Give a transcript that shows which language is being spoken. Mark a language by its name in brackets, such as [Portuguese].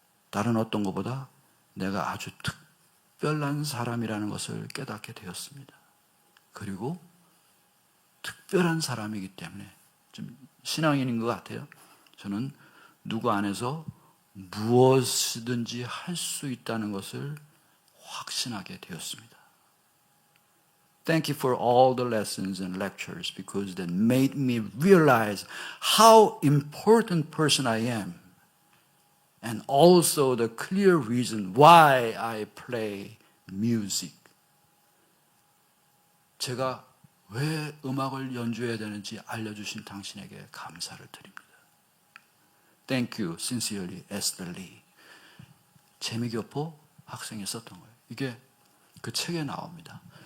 [Korean] 다른 어떤 것보다 내가 아주 특별한 사람이라는 것을 깨닫게 되었습니다. 그리고 특별한 사람이기 때문에 좀 신앙인인 것 같아요. 저는 누구 안에서 무엇이든지 할 수 있다는 것을 확신하게 되었습니다. [English] Thank you for all the lessons and lectures because that made me realize how important person I am and also the clear reason why I play music. [Korean] 제가 왜 음악을 연주해야 되는지 알려주신 당신에게 감사를 드립니다. [English] Thank you, sincerely, Esther Lee. [Korean] 재미교포 학생이 썼던 거예요. 이게 그 책에 나옵니다.